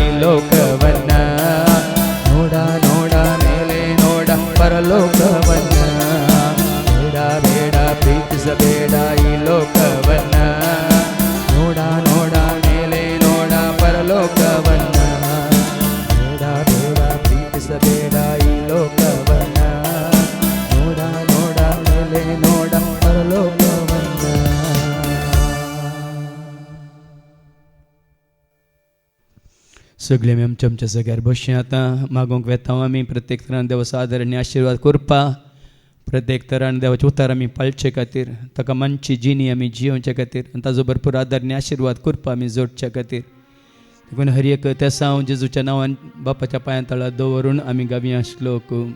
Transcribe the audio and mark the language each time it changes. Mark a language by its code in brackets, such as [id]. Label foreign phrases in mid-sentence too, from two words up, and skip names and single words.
[kn] ಲೋಕವನ್ನ ನೋಡ ಮೇಲೆ ನೋಡ ಪರಲೋಕವನ್ನ ಬೇಡ ಪ್ರೀತಿಸಬೇಡ ಈ ಲೋಕವನ್ನ ನೋಡ ಮೇಲೆ ನೋಡ ಪರಲೋಕವನ್ನ ಬೇಡ ಪ್ರೀತಿಸಬೇಡ ಈ ಲೋಕವನ್ನ ನೋಡ ಮೇಲೆ ನೋಡ ಪರಲೋಕವನ್ನ [kok] सगळे आमी आमच्या जाग्यार बसचें आतां मागोवंक वेता आमी प्रत्येक तरान देवाचो आदर आनी आशिर्वाद करपा प्रत्येक तरान देवाचे उतार आमी पाळचे खातीर ताका मानची जिणी आमी जियोवचे खातीर आनी ताजो भरपूर आदार आनी आशिर्वाद करपा आमी जोडचे खातीर देखून हर एक तेसा हांव जेजूच्या नांवान बापाच्या पांयां तळा दवरून आमी गावया श्लोक